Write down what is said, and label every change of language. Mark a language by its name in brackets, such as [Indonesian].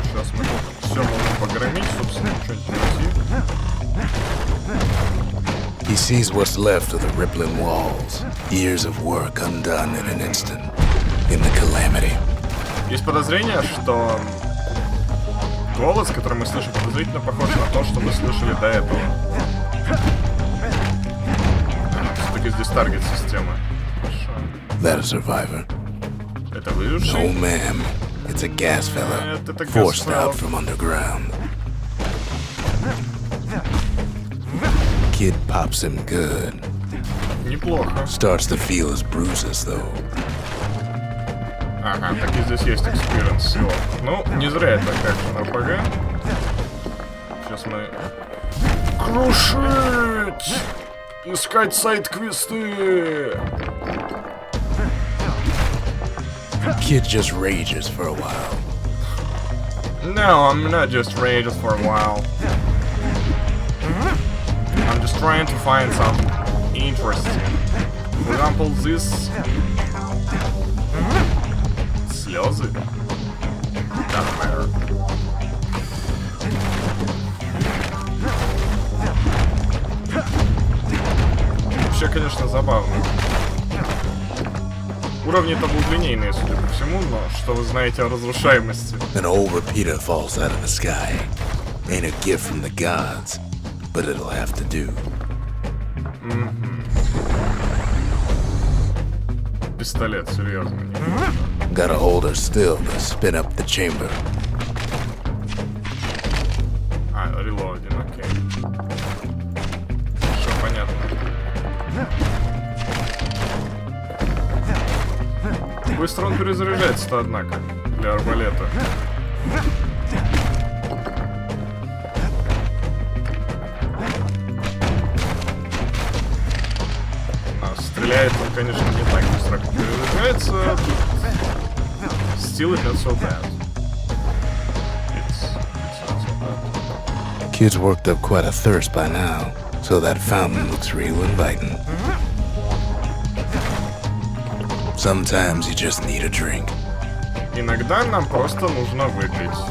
[Russian] Сейчас мы все можем погромить, собственно, что-нибудь найти. [English] He sees what's left of the rippling walls, years of work undone in an instant, in the calamity. [Russian] Есть подозрение, что голос, который мы слышим, подозрительно похож на то, что мы слышали до этого. Все-таки здесь таргет-система. [English] That a survivor? [Russian] Это выживший? [English] No, ma'am. It's a gas fella, forced out from underground. Kid pops him good. [Russian] Неплохо. [English] Starts to feel his bruises, though. [Russian] Ага, так и здесь есть экспириенс всего. Ну, не зря это как на РПГ. Сейчас мы... Крушить! Искать сайт-квесты! [English] Kid just rages for a while. No, I'm not just raging for a while. I'm just trying to find something interesting. For example, this... [Russian] Слезы? [English] Doesn't matter. [Russian] Вообще, конечно, забавно. Уровни-то двудлинейные, судя по всему, но что вы знаете о разрушаемости? [English] An old repeater falls out of the sky. Ain't a gift from the gods, but it'll have to do. [Russian] Пистолет, серьезно. [English] Gotta hold her still to spin up the chamber. [Russian] А, релоадин, окей. Все понятно. Быстро он перезаряжается-то, однако, для арбалета. А, стреляет он, конечно, не так быстро, как перезаряжается. [English] Still it's not so bad. It's not so bad. Kid's worked up quite a thirst by now, so that fountain looks real inviting. Sometimes you just need a drink. [Russian] Иногда нам просто нужно выпить.